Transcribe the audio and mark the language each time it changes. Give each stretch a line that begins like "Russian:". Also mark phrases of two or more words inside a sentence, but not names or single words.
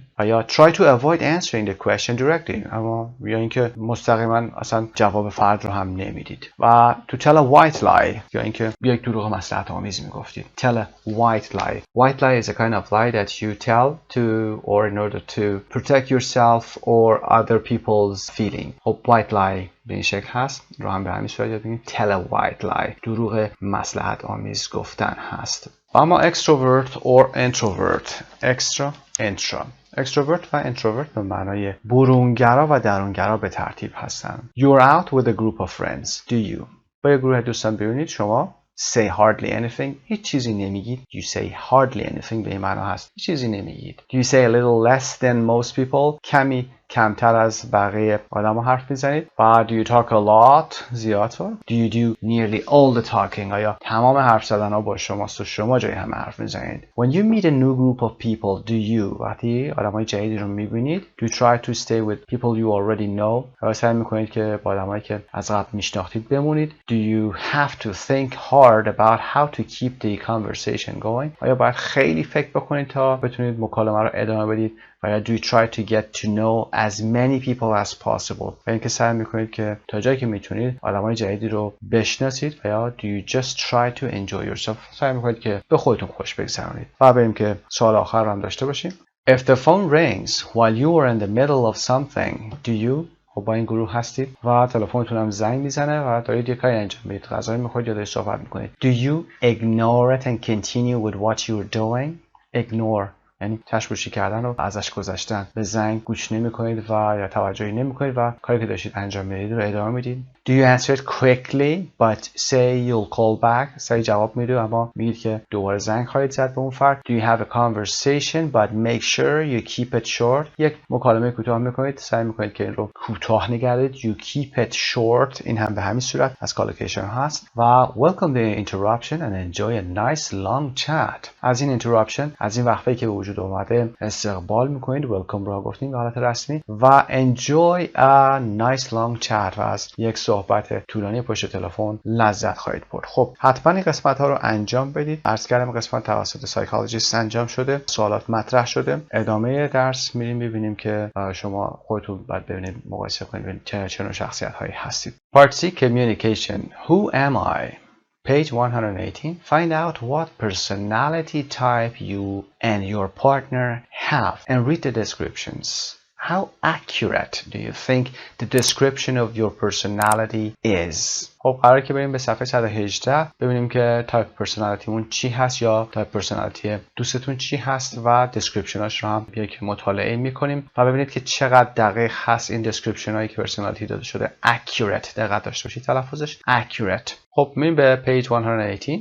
Persian: و یا
English: try to avoid answering the question directly،
Persian: اما یا اینکه مستقیما اصلا جواب فرد رو هم نمیدید.
English: و to tell a white lie،
Persian: یا اینکه یک دروغ مصلحت آمیز میگفتید.
English: tell a white lie. White lie is a kind of lie that you tell to or in order to protect yourself or other people's feeling.
Persian: خب
English: white lie
Persian: به این شکل هست، رو هم به همین صورت یاد بگیم
English: tell a white lie.
Persian: دروغ مصلحت آمیز گفتن هست.
English: اما extrovert or introvert. intra.
Persian: extrovert و introvert به معنای برونگرا و درونگرا به ترتیب هستند.
English: You're out with a group of friends. Do you؟
Persian: با یک گروه دوستان بیرونید، شما
English: say hardly anything.
Persian: هیچ چیزی نمیگید.
English: You say hardly anything
Persian: به این معنا هست هیچ چیزی نمیگید.
English: Do you say a little less than most people؟
Persian: کمی کمتر از بقیه آدم ها حرف میزنید.
English: و do you talk a lot؟ زیادتر. Do you do nearly all the talking؟
Persian: آیا تمام حرف زدن ها با شماست و شما جای همه حرف میزنید.
English: When you meet a new group of people, do you؟
Persian: وقتی آدم های جدیدی رو میبینید
English: do you try to stay with people you already know؟
Persian: یا سعی میکنید که با آدم هایی که از قبل میشناختید بمونید.
English: Do you have to think hard about how to keep the conversation going؟
Persian: آیا باید خیلی فکر بکنید تا بتونید مکالمه رو ادامه بدید؟ و یا
English: do you try to get to know as many people as possible؟
Persian: و اینکه سعی میکنید که تا جایی که میتونید آدمای جدیدی رو بشناسید. و یا
English: do you just try to enjoy yourself؟
Persian: سعی میکنید که به خودتون خوش بگذرونید. و بریم که سوال آخر رو هم داشته باشیم.
English: If the phone rings while you are in the middle of something, do you؟
Persian: خب با این گروه هستید و تلفنتون هم زنگ میزنه و دارید یه کاری انجام میدید، غذای میخورید یا دارید صحبت میکنید.
English: Do you ignore it and continue with what you're doing؟
Persian: Ignore یعنی تشویشی کردن و ازش گذشتن. به زنگ گوش نمی‌کنید و یا توجهی نمی‌کنید و کاری که داشتید انجام میدید رو ادامه میدید.
English: Do you answer it quickly but say you'll call back؟
Persian: سریع جواب میدید اما میگید که دوباره زنگ خواهید زد به اون فرد.
English: Do you have a conversation but make sure you keep it short؟
Persian: یک مکالمه کوتاه می‌کنید، سعی می‌کنید که این رو کوتاه نگه دارید.
English: You keep it short
Persian: این هم به همین صورت از collocation هست.
English: و welcome the interruption and enjoy a nice long chat.
Persian: از این interruption، از این وقفه‌ای که وجود اومده استقبال میکنید. welcome رو گفتیم به حالت رسمی. و
English: enjoy a nice long chat
Persian: و از یک صحبت طولانی پشت تلفن لذت خواهید برد. خب حتما این قسمت ها رو انجام بدید. عرض کردم قسمت توسط سایکولوژیست انجام شده، سوالات مطرح شده. ادامه درس میریم میبینیم که شما خودتون باید ببینید، مقایسه کنید ببینید چه نوع شخصیت هایی هستید.
English: Part C Communication. Who am I? Page 118. Find out what personality type you and your partner have and read the descriptions. How accurate do you think the description of your personality is?
Persian: خب قراره که بریم به صفحه 118 ببینیم که تایپ پرسونالیتیمون چی هست یا تایپ پرسونالیتی دوستتون چی هست و دسکریپشناش رو هم یک مطالعه میکنیم و ببینید که چقدر دقیق هست این دسکریپشن هایی که پرسونالیتی داده شده. accurate دقت داشته باشید تلفظش accurate. خب میریم به page 118.